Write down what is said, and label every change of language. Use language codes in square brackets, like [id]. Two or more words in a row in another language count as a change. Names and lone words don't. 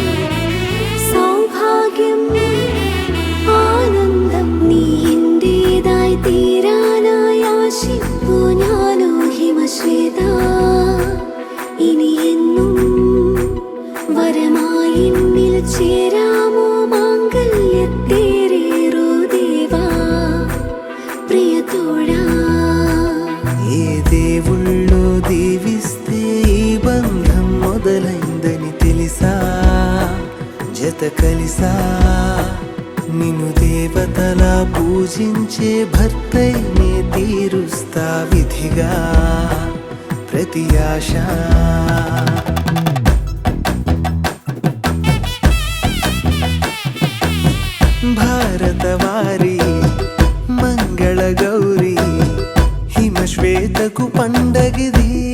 [ml] സൗഭാഗ്യം ആനന്ദം നീ എന്റേതായി തീരാനായി ആശിപ്പു ഞാനോ ഹിമശ്വേത ഇനി എന്നും വരമായി എന്നിൽ ചേരാമോ മാംഗല്യത്തേറേറോ ദേവാ ప్రియతోడా [te] ఏ దేవుళ్ళో దీవిస్తే ఈ బంధం మొదలైందని తెలిసా జత కలిసా నిన్ను దేవతలా పూజించే భర్తైనే తీరుస్తా విధిగా ప్రతి ఆశ భారతవారి మంగళ గౌరీ హిమశ్వేతకు పండగిది